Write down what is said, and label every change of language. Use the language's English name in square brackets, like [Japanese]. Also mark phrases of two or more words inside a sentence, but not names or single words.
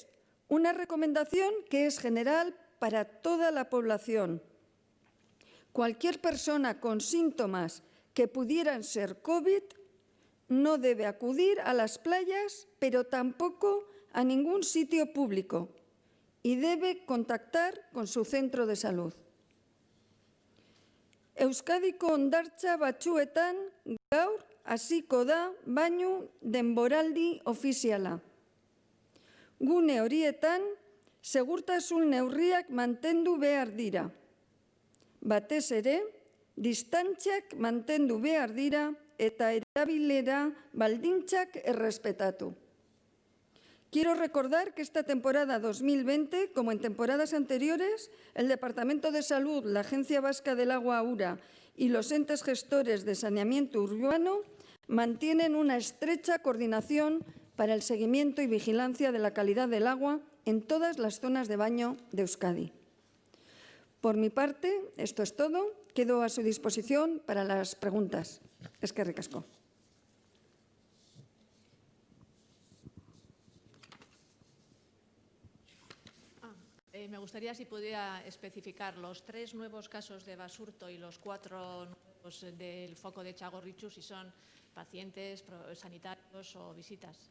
[Spanish] Una recomendación que es general para toda la población. Cualquier persona con síntomas que pudieran ser COVID no debe acudir a las playas, pero tampoco a ningún sitio público y debe contactar con su centro de salud. [Basque] Euskadiko hondartza batzuetan gaur hasiko da bainu denboraldi ofiziala. Gune horietan segurtasun neurriak mantendu behar dira. Batez ere, distantziak mantendu behar dira eta erabilera baldintzak errespetatu. [Spanish] Quiero recordar que esta temporada 2020, como en temporadas anteriores, el Departamento de Salud, la Agencia Vasca del Agua (URA) y los entes gestores de saneamiento urbano mantienen una estrecha coordinación para el seguimiento y vigilancia de la calidad del agua en todas las zonas de baño de Euskadi. Por mi parte, esto es todo. Quedo a su disposición para las preguntas. [Basque] Eskerrik asko. [Spanish] Me gustaría si pudiera especificar los 3 nuevos casos de Basurto y los 4 nuevos del foco de Txagorritxu, si son pacientes, sanitarios o visitas.